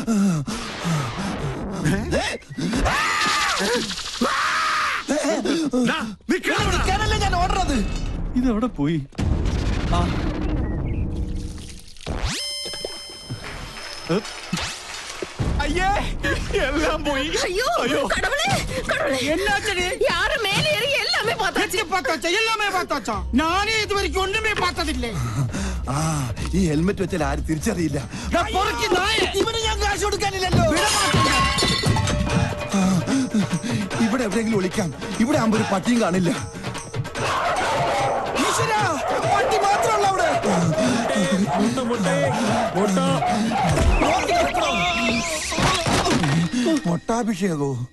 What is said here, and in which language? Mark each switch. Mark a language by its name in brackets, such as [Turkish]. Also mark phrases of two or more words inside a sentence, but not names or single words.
[Malayalam] നിൽക്കാനല്ലേ ഞാൻ ഓടുന്നത്. ഇതെവിടെ പോയി? അയ്യേ, എല്ലാം പോയി. [Tamil] ஐயோ கடவுளே கடவுளே என்னாச்சு? யாரு மேலே ஏறி எல்லாமே பார்த்தாச்சு. பார்த்தாச்சா? எல்லாமே பார்த்தாச்சா? நானே இது வரைக்கும் ஒண்ணுமே பார்த்ததில்லை. [Malayalam] ആ, ഈ ഹെൽമെറ്റ് വെച്ചാൽ ആരും തിരിച്ചറിയില്ല. [Tamil] பொறுக்கி நாயே. [Malayalam] ഇവന് ഞാൻ കാശ് കൊടുക്കാനില്ലല്ലോ. ഇവിടെ എവിടെയെങ്കിലും ഒളിക്കാം. ഇവിടെ ആകുമ്പോ ഒരു പട്ടിയും കാണില്ല. ഈശ്വരാ, പട്ടി മാത്രമല്ല അവിടെ. മൊട്ടാഭിഷേകോ?